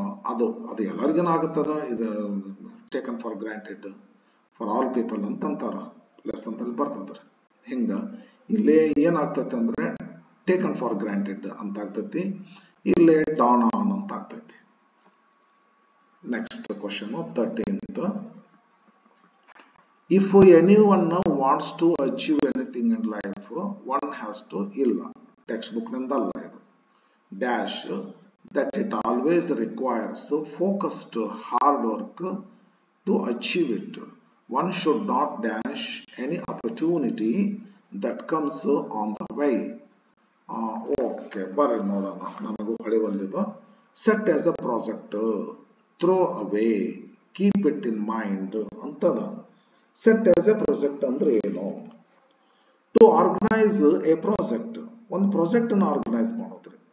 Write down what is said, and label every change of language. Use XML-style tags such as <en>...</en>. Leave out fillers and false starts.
<kn>ಅದು ಎಲ್ಲರಿಗೇನು ಆಗುತ್ತದ, ಇದು</kn> <en>taken for granted for all people</en> <kn>ಅಂತಂತಾರ, less ಅಂತಲ್ಲಿ ಬರ್ತದ್ರಿ. ಹಿಂಗ ಇಲ್ಲೇ ಏನಾಗ್ತೈತಿ ಅಂದ್ರೆ</kn> <en>taken for granted</en> <kn>ಅಂತ ಆಗ್ತೈತಿ, ಇಲ್ಲೇ</kn> <en>dawn on</en> <kn>ಅಂತ ಆಗ್ತೈತಿ.</kn> <en>Next question 13th. If anyone wants to achieve anything in life, one has to,</en> <kn>ಇಲ್ಲ ಟೆಕ್ಸ್ಟ್ ಬುಕ್ ನಿಂದಲ್ಲ ಇದು,</kn> <en>Dash that it always requires focused hard work to achieve it. One should not dash any opportunity that comes on the way.</en> <kn>Okay, ಬರ್ರಿ ನೋಡೋಣ. ನಮಗೂ ಕಳಿ ಬಂದಿದ್ದು.</kn> <en>Set as a project, throw away, keep it in mind ಅಂತದ. Set as a project</en> <kn>ಅಂದ್ರೆ ಏನು?</kn> <en>to organise a project,</en> <kn>ಒಂದು project ಅನ್ನು ಆರ್ಗನೈಸ್ ಮಾಡೋದ್ರಿ.</kn>